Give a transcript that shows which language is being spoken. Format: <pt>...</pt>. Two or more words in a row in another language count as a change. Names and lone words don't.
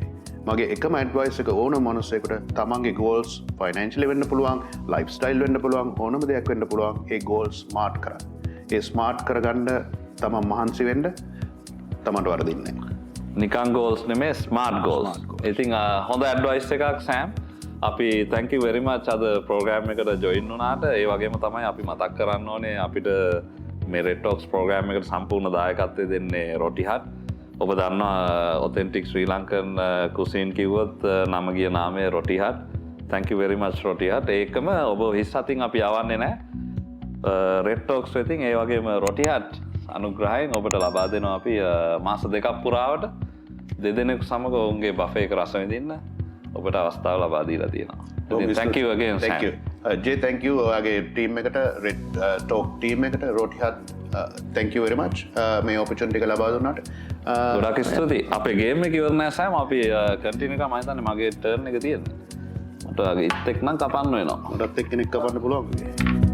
<si>මගේ එකම ඇඩ්වයිස් එක ඕන මනුස්සයෙකුට තමන්ගේ ගෝල්ස් ෆයිනෑන්ෂියලි වෙන්න පුළුවන්,</si> <en>life style</en> <si>වෙන්න පුළුවන්, ඕනම දෙයක් වෙන්න පුළුවන්. ඒ</si> <en>goals smart</en> <si>කරන්න. ඒ ස්මාර්ට් කරගන්න තමන් මහන්සි වෙන්න තමන්ට වරදින්නේ නැහැ. නිකන් ගෝල්ස් නෙමේ</si> <en>smart goals.</en> <si>ඉතින් හොඳ ඇඩ්වයිස් එකක් සෑම්. අපි</si> <en>thank you very much</en> <si>අද ප්‍රෝග්‍රෑම් එකට ජොයින් වුණාට. ඒ වගේම තමයි අපි මතක් කරන්න ඕනේ අපිට මේ Red Talks ප්‍රෝග්‍රෑම් එකට සම්පූර්ණ දායකත්වය දෙන්නේ Rotti Hut. ඔබ දන්නවා</si> <en>authentic Sri Lankan cuisine</en> <si>කිව්වොත් නම ගිය නාමය Rotti Hut.</si> <en>Thank you very much Rotti Hut.</en> <si>ඒකම ඔබ හිස් අතින් අපි යවන්නේ නැහැ. Red Talks වෙතින් ඒ වගේම Rotti Hut අනුග්‍රහයෙන් ඔබට ලබා දෙනවා අපි මාස 2ක් පුරාවට දෙදෙනෙකු සමග ඔවුන්ගේ බෆේ එක රස විඳින්න ඔබට අවස්ථාව ලබා දීලා තියෙනවා. ඉතින්</si> <en>thank you again. Thank you.</en> <si>Jay,</si> <en>thank you</en> <si>ඔයාගේ ටීම් එකට Red Talk ටීම් එකට Rotti Hut</si> <en>thank you very much</en> <si>මේ opportunity එක ලබා දුන්නාට. ගොඩක් ස්තුතියි. අපේ ගේම් එක ඉවර නෑ සෑම. අපි කන්ටිනියු කරා. මම හිතන්නේ මගේ ටර්න් එක තියෙන්නේ. මට ඉත් එක් නම් කපන්න වෙනවා. මටත් එක්කෙනෙක් කපන්න පුළුවන්.</si>